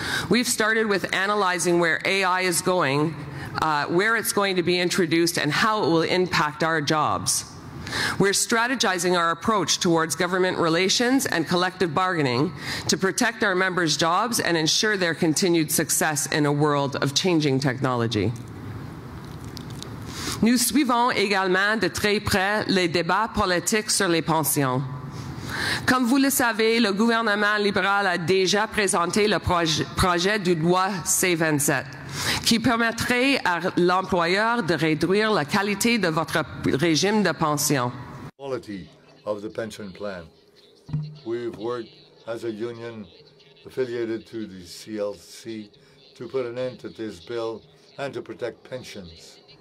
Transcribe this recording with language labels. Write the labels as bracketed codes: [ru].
[en] We've started with analyzing where AI is going, where it's going to be introduced, and how it will impact our jobs. We're strategizing our approach towards government relations and collective bargaining to protect our members' jobs and ensure their continued success in a world of changing technology. [fr] Nous suivons également de très près les débats politiques sur les pensions. Comme vous le savez, le gouvernement libéral a déjà présenté le projet de loi C-27, qui permettrait à l'employeur de réduire la qualité de votre régime de pension. [en] Quality of the pension plan. We've worked as a union affiliated to the CLC to put an end to this bill and to protect pensions.